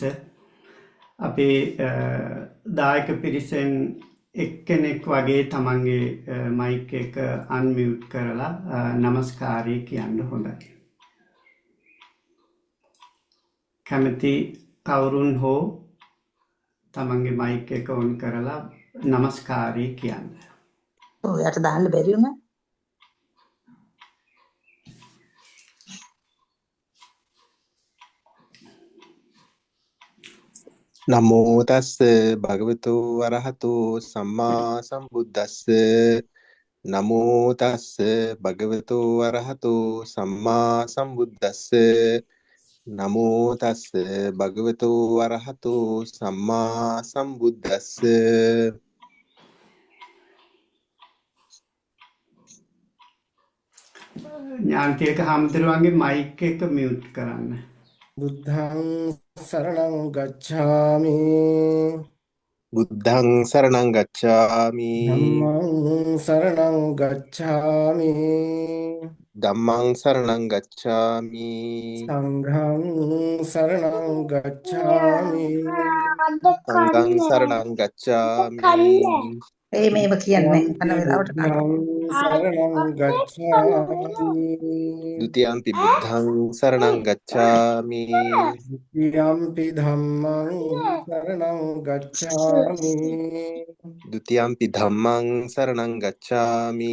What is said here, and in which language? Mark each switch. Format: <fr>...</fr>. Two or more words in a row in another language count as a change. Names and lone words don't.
<si>අපේ දායක පිරිසෙන් එක්කෙනෙක් වගේ තමන්ගේ මයික් එක අන්මියුට් කරලා නමස්කාරය කියන්න හොඳයි. කැමති කවුරුන් හෝ තමන්ගේ මයික් එක ඔන් කරලා නමස්කාරය කියන්න. ඔයාට දාන්න බැරි වුණා?</si> <pi>නමෝ තස්ස භගවතු වරහතු සම්මා සම්බුද්දස්ස නමෝ තස්ස භගවතු වරහතු සම්මා සම්බුද්දස්ස නමෝ තස්ස භගවතු වරහතු සම්මා සම්බුද්දස්ස.</pi> <si>ඥානතිලක හාමුදුරුවන්ගේ මයික් එක මියුට් කරන්න.</si> <pi>බුද්ධං සරණං ගච්ඡාමි බුද්ධං සරණං ගච්ඡාමි ධම්මං සරණං ගච්ඡාමි ධම්මං සරණං ගච්ඡාමි සංඝං සරණං ගච්ඡාමි සංඝං සරණං ගච්ඡාමි.</pi> <si>මේව කියන්නේ අන වෙලාවට</si> <pi>සරණං ගච්ඡාමි ဒ ුතියම්පි බුද්ධං සරණං ගච්ඡාමි ဒ ුතියම්පි ධම්මං සරණං ගච්ඡාමි ဒ ුතියම්පි ධම්මං සරණං ගච්ඡාමි</pi>